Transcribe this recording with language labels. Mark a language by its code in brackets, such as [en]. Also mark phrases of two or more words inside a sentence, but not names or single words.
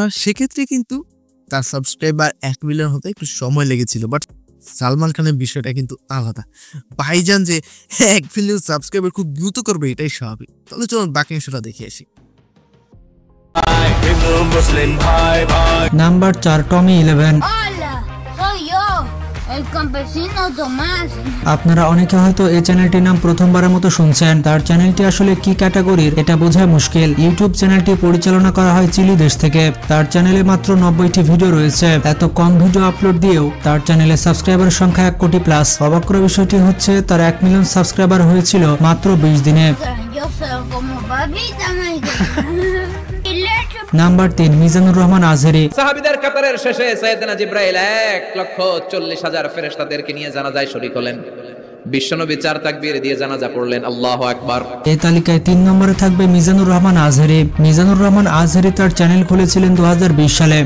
[bn] সেক্ষেত্রে কিন্তু তার সাবস্ক্রাইবার 1 মিলিয়ন হতে একটু সময় লেগেছিল। বাট সালমান খানের বিষয়টা কিন্তু আলাদা। ভাইজান যে 1 মিলিয়ন সাবস্ক্রাইবার খুব দ্রুত করবে, এটাই স্বাভাবিক। তাহলে চলুন বাকি অংশটা দেখে আসি। নাম্বার 4 টমি 11। [es] Hola, soy yo, el campesino Tomás. [bn] আপনারা অনেকে হয়তো এই চ্যানেলটির নাম প্রথমবারের মতো শুনছেন। তার চ্যানেলটি আসলে কি ক্যাটাগরির এটা বোঝা মুশকিল। ইউটিউব চ্যানেলটি পরিচালনা করা হয় চিলি দেশ থেকে। তার চ্যানেলে মাত্র 90টি ভিডিও রয়েছে। এত কম ভিডিও আপলোড দিয়েও তার চ্যানেলে সাবস্ক্রাইবারের সংখ্যা 1 কোটি প্লাস। অবাক করা বিষয়টি হচ্ছে তার 1 মিলিয়ন সাবস্ক্রাইবার hয়েছিল মাত্র 20 দিনে। [es] Yo soy como papita, Michael. Y le echo [bn] নাম্বার 3 মিজানুর রহমান আজহারি। সাহাবীদের কাতারের শেষে সাইয়েদনা জিব্রাইল 1,40,000 ফেরেশতাদেরকে নিয়ে জানাজায় শরীক হলেন। বিশ্বনবী 4 তাকবীর দিয়ে জানাজা পড়লেন, [ar] الله أكبر. [bn] এই তালিকায় 3 নম্বরে থাকবে মিজানুর রহমান আজহারি। মিজানুর রহমান আজহারি তার চ্যানেল খুলেছিলেন 2020 সালে।